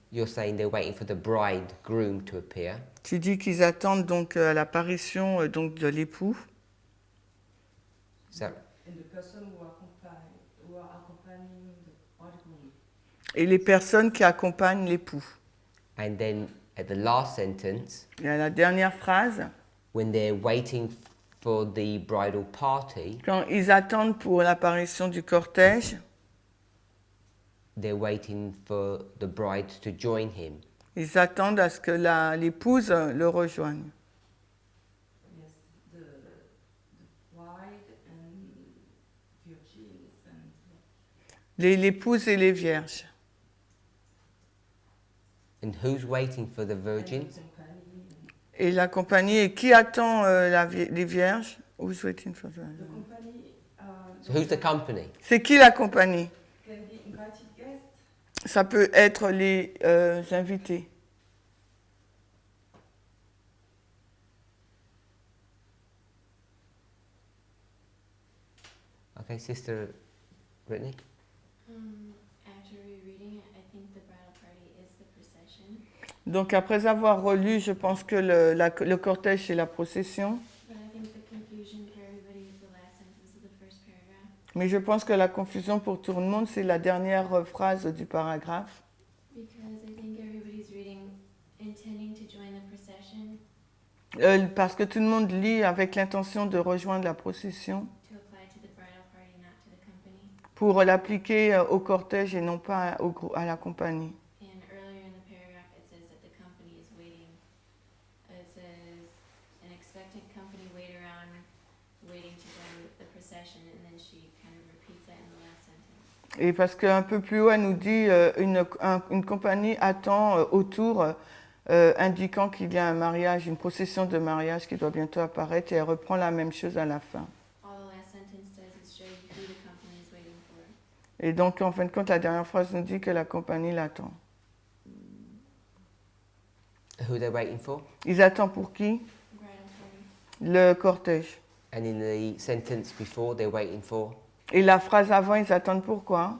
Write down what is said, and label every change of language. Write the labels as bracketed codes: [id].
[en] you're saying they're waiting for the bridegroom to appear. [fr] tu dis qu'ils attendent donc à l'apparition donc de l'époux. [en] So, And the person who are accompanying the bridegroom. [fr] Et les personnes qui accompagnent l'époux. [en] and then at the last sentence, [fr] Et à la dernière phrase, [en] when they're waiting for the bridal party, [fr] quand ils attendent pour l'apparition du cortège, [en] they're waiting for the bride to join him. [fr] ils attendent à ce que l'épouse le rejoigne. [en] Yes, the bride and virgins and [fr] L'épouse et les vierges. [en] And who's waiting for the virgins? company. [fr] Et la compagnie, et qui attend les vierges? [en] Who's waiting for the- The company So who's the company? [fr] C'est qui la compagnie? [en] can be invited guests. [fr] Ça peut être les invités. [en] Okay, Sister Brittany? After rereading it, I think the bridal party is the procession. [fr] Donc après avoir relu, je pense que le cortège c'est la procession. [en] But I think the confusion for everybody is the last sentence of the first paragraph. [fr] Mais je pense que la confusion pour tout le monde, c'est la dernière phrase du paragraphe. [en] Because I think everybody's reading intending to join the procession [fr] Parce que tout le monde lit avec l'intention de rejoindre la procession [en] to apply to the bridal party, not to the company. [fr] pour l'appliquer au cortège et non pas à la compagnie. [en] And earlier in the paragraph, it says that the company is waiting. It says, an expectant company wait around, waiting to join the procession, and then she kind of repeats that in the last sentence. [fr] Et parce qu'un peu plus haut, elle nous dit une compagnie attend autour, indiquant qu'il y a un mariage, une procession de mariage qui doit bientôt apparaître, et elle reprend la même chose à la fin. [en] All the last sentence does is show you who the company is waiting for. [fr] Et donc, en fin de compte, la dernière phrase nous dit que la compagnie l'attend. [en] Who they're waiting for? [fr] Ils attendent pour qui? [en] Bridal party. [fr] Le cortège. [en] And in the sentence before, they're waiting for? [fr] Et la phrase avant, ils attendent pour quoi?